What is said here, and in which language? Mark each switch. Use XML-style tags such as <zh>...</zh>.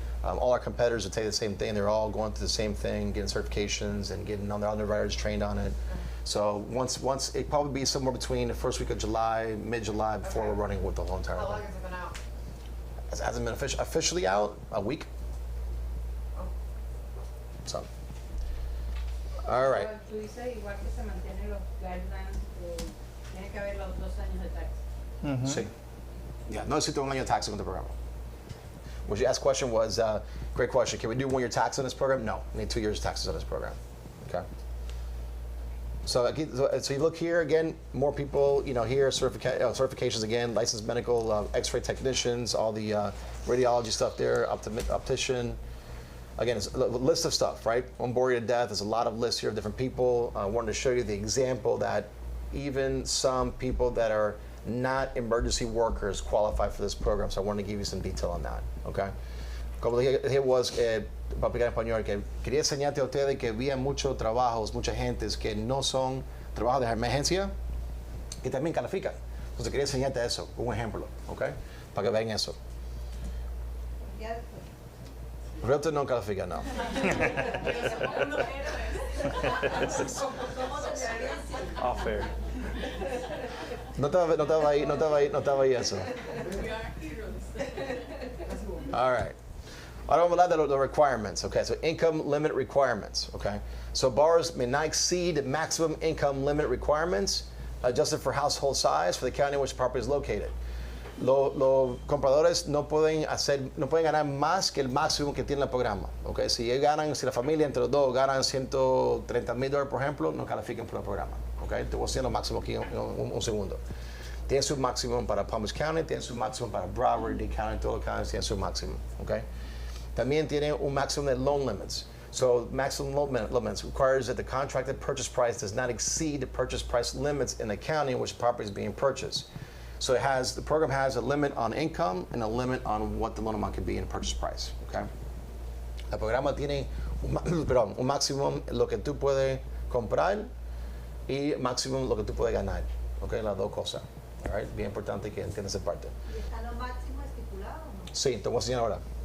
<en>All our competitors will tell you the same thing. They're all going through the same thing, getting certifications and getting all their underwriters trained on it. So once it probably be somewhere between the first week of July, mid-July, before Okay. we're running with the whole entire How long thing. has it been out? It hasn't been officially out, a week. So, all right.</en> <es>Pero tú dices igual que se mantienen los guidelines, tiene que haber los 2 años de tax. Sí. Yeah, no necesito un año de taxes con el programa.</es> <en>What you asked question was, great question. Can we do 1 year tax on this program? No, we need 2 years taxes on this program. Okay. So you look here again, more people, here, certifications again, licensed medical, x-ray technicians, all the radiology stuff there, optician. Again, it's a list of stuff, right? Won't bore you to death. There's a lot of lists here of different people. I wanted to show you the example that even some people that are not emergency workers qualify for this program. So I wanted to give you some detail on that, okay?</en> <es>Como dije was, para aplicar en español, que quería enseñarte a ustedes que había muchos trabajos, mucha gentes que no son trabajos de emergencia, que también califican. Entonces quería enseñarte eso, un ejemplo, ¿ok? Para que vean eso. Realtor no califica, no.</es> <en>Off air.</en> <es>No estaba ahí eso.</es> <en>All right.</en> <es>Ahora vamos a hablar de los requirements, okay?</es> <en>So income limit requirements, okay? So borrowers may not exceed maximum income limit requirements adjusted for household size for the county in which the property is located.</en> <es>Los compradores no pueden ganar más que el máximo que tiene el programa, okay? Si la familia entre los dos ganan $130,000, por ejemplo, no califican por el programa, okay? Te voy a decir lo máximo aquí un segundo. Tiene su máximo para Palm Beach County, tiene su máximo para Broward, Dade County, todos los counties tienen su máximo, okay? También tiene un maximum de loan limits.</es> <en>So maximum loan limits requires that the contracted purchase price does not exceed the purchase price limits in the county in which the property is being purchased. So the program has a limit on income and a limit on what the loan amount could be in purchase price, okay?</en> <es>El programa tiene un máximo lo que tú puedes comprar y máximo lo que tú puedes ganar, okay? Las dos cosas, all right? Bien importante que entiendas esa parte. ¿Y está lo máximo estipulado o no? Sí, te voy a enseñar ahora.</es>